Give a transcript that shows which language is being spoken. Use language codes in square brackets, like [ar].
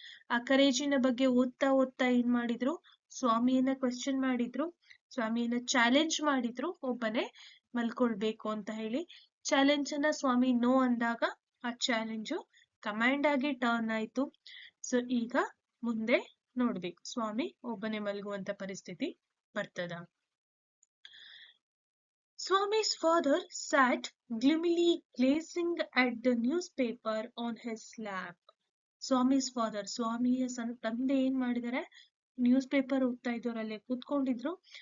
[kn] ಆ ಕರೇಜಿನ ಬಗ್ಗೆ ಓದ್ತಾ ಏನ್ ಮಾಡಿದ್ರು, ಸ್ವಾಮಿಯನ್ನ ಕ್ವೆಶ್ಚನ್ ಮಾಡಿದ್ರು, ಸ್ವಾಮಿಯನ್ನ ಚಾಲೆಂಜ್ ಮಾಡಿದ್ರು, ಒಬ್ಬನೇ ಮಲ್ಕೊಳ್ಬೇಕು ಅಂತ ಹೇಳಿ. ಚಾಲೆಂಜ್ ಅನ್ನ ಸ್ವಾಮಿ ನೋ ಅಂದಾಗ ಆ ಚಾಲೆಂಜು ಕಮಾಂಡ್ ಆಗಿ ಟರ್ನ್ ಆಯ್ತು. ಸೊ ಈಗ ಮುಂದೆ ನೋಡ್ಬೇಕು, ಸ್ವಾಮಿ ಒಬ್ಬನೇ ಮಲಗುವಂತ ಪರಿಸ್ಥಿತಿ ಬರ್ತದ. [en] Swami's father sat gloomily gazing at the newspaper on his lap. [kn] Swami's father, ಸ್ವಾಮಿಯ ತಂದೆ ಏನ್ ಮಾಡಿದಾರೆ, ನ್ಯೂಸ್ ಪೇಪರ್ ಓದ್ತಾ ಇದ್ದವರಲ್ಲೇ ಕೂತ್ಕೊಂಡಿದ್ರು.